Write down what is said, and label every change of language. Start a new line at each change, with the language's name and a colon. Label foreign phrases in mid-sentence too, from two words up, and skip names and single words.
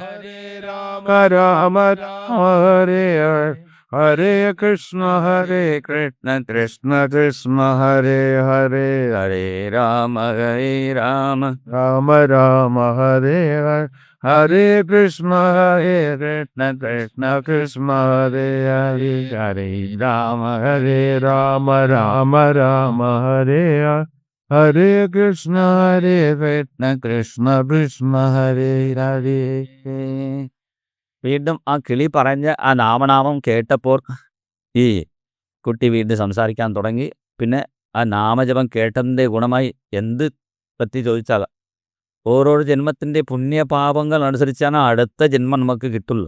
Sanskrit: രാമ ഹരേ ഹരേ, ഹരേ കൃഷ്ണ കൃഷ്ണ കൃഷ്ണ ഹരേ ഹരേ, ഹരേ രാമ രാമ ഹരേ ഹരേ, ഹരേ കൃഷ്ണ കൃഷ്ണ കൃഷ്ണ ഹരേ ഹരേ, ഹരേ രാമ രാമ ഹരേ ഹരേ, ഹരേ കൃഷ്ണ കൃഷ്ണ കൃഷ്ണ ഹരേ ഹരേ.
Malayalam: വീണ്ടും ആ കിളി പറഞ്ഞ ആ നാമനാമം കേട്ടപ്പോൾ ഈ കുട്ടി വീണ്ടും സംസാരിക്കാൻ തുടങ്ങി. പിന്നെ ആ നാമജപം കേട്ടതിൻ്റെ ഗുണമായി എന്ത് പറ്റി ചോദിച്ചാൽ, ഓരോ ജന്മത്തിൻ്റെ പുണ്യപാപങ്ങൾ അനുസരിച്ചാണ് അടുത്ത ജന്മം നമുക്ക് കിട്ടുള്ളൂ.